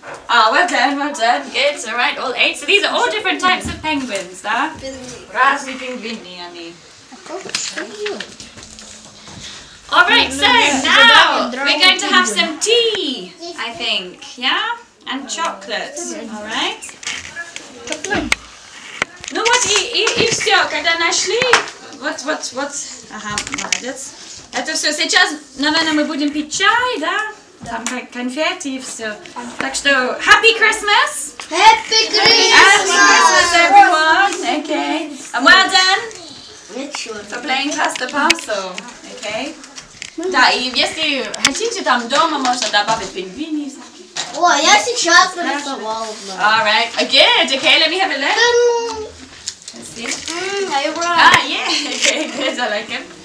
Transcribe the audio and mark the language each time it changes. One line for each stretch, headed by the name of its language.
English: Oh, well done, good, all right, all 8. So these are all different types of penguins, da?
Russian: Razные pingvini, Annie.
English: Alright, so now we're going to have some tea, I think, yeah? And chocolate, alright?
Russian: Ну вот и все, когда нашли, вот, ага, молодец. Это все, сейчас, наверное, мы будем пить чай, да? Там конфеты и все. Так что,
English: Happy Christmas! Happy Happy Christmas! Christmas, everyone! Okay. And well done for playing Pass the Parcel, okay?
Russian: Да, и если хотите, там дома можно добавить пингвини. О, я сейчас нарисовала.
English: Alright, good, okay, let me have a look. Let's see. You're right. Ah, yeah, okay, good, I like it.